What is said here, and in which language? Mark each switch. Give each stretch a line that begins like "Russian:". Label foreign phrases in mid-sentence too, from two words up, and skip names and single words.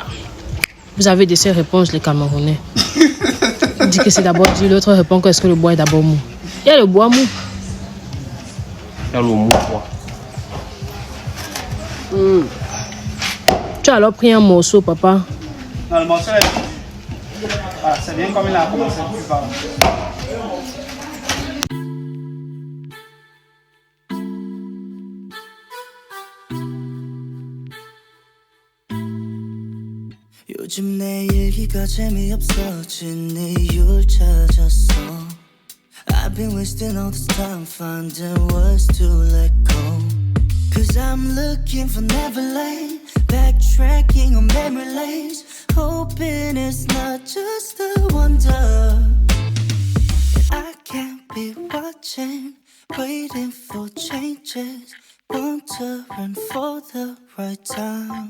French: Vous avez de ces réponses les Camerounais. On dit que c'est d'abord dit, l'autre répond que est-ce que le bois est d'abord mou. Il y a le bois mou. Il y a le mou quoi. Tu as alors pris un morceau, papa. Non, le morceau est... Ah, c'est bien comme il a commencé plus bas.
Korean: 요즘 내 일기가 재미없어진 이유를 찾았어.
English: I've been wasting all this time finding words to let go. Cause I'm looking for Neverland, backtracking on memory lanes, hoping it's not just a wonder. I can't be watching, waiting for changes, wondering for the right time.